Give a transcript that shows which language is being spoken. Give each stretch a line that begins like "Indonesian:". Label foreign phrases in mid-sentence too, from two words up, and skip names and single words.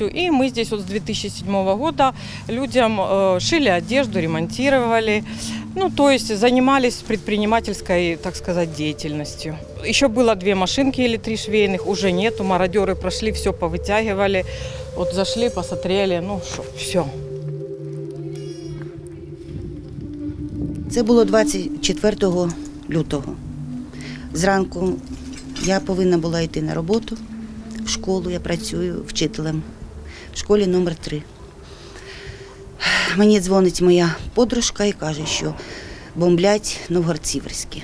Russian: И мы здесь вот с 2007 года людям шили одежду, ремонтировали. То есть занимались предпринимательской, так сказать, деятельностью. Еще было 2 машинки или 3 швейных, уже нету. Мародеры прошли, все повытягивали. Вот зашли, посмотрели, все.
Ukrainian: Це було 24 лютого. Зранку я повинна була йти на роботу, в школу, я працюю вчителем в школі номер 3. Мені дзвонить моя подружка і каже, що бомблять Новгород-Сіверський.